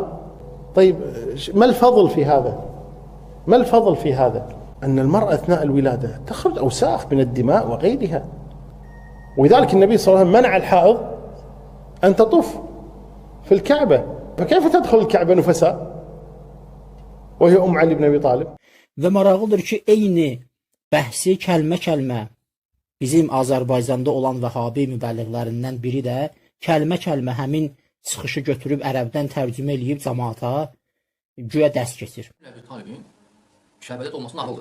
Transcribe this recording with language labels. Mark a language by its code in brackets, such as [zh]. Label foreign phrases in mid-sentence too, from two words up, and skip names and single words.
[ar] طيب ما الفضل في هذا؟ ما الفضل في هذا؟ أن المرأة أثناء الولادة تخرج أوساخ من الدماء وغيرها، ولذلك النبي صلى الله عليه وسلم منع الحائض أن تطوف في الكعبة، فكيف تدخل الكعبة نفساء وهي علي بن أبي طالب؟ [az] Və maraqlıdır ki, eyni bəhsi kəlmə-kəlmə bizim Azərbaycanda olan Vəhabi mübəlliğlərindən biri də kəlmə-kəlmə həmin çıxışı götürüb ərəbdən tərcümə eləyib cəmaata güya dərs keçir. Əbi Talibin şəhadət olması nağıldır.